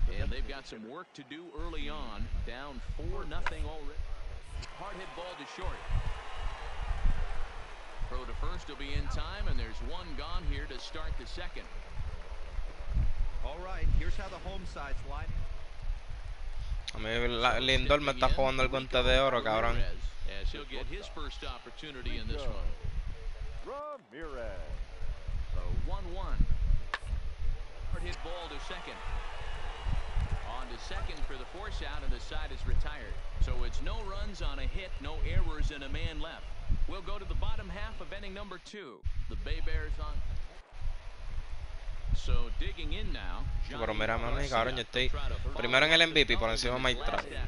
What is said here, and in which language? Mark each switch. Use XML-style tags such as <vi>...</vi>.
<en>And they've got some work to do early on. Down 4-0 already. Hard hit ball to short. Throw to first will be in time, and there's one gone here to start the second. All right, here's how the home side's line.</en> <es>A mí Lindor me está jugando el guante de oro, cabrón.</es> <en>As he'll get his first opportunity in this one. Ramirez. So 1-1. Hard hit ball to second. On to second for the force out, and the side is retired. So it's no runs on a hit, no errors, and a man left. We'll go to the bottom half of inning number 2. The Bay Bears on. So digging in now.</en> <es>Pero mira, mami, cabrón, yo estoy primero en el MVP por encima de Mike Trout.</es>